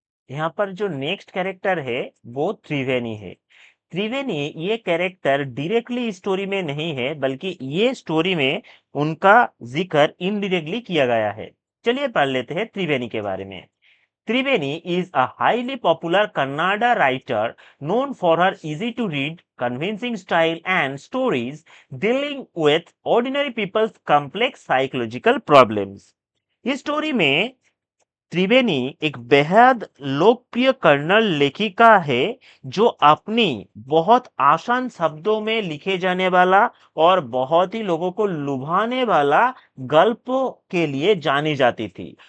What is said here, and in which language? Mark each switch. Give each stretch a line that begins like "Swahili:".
Hindi: यहाँ पर जो नेक्स्ट कैरेक्टर है वो त्रिवेणी है। त्रिवेणी ये कैरेक्टर डायरेक्टली स्टोरी में नहीं है, बल्कि ये स्टोरी में उनका जिक्र इनडायरेक्टली किया गया है। चलिए पढ़ लेते हैं त्रिवेणी के बारे में।
English: Triveni is a highly popular Kannada writer known for her easy to read, convincing style and stories dealing with ordinary people's complex psychological problems.
Hindi: इस स्टोरी में त्रिवेणी एक बेहद लोकप्रिय कन्नड़ लेखिका है जो अपनी बहुत आसान शब्दों में लिखे जाने वाला और बहुत ही लोगों को लुभाने वाला गल्पों के लिए जानी जाती थी।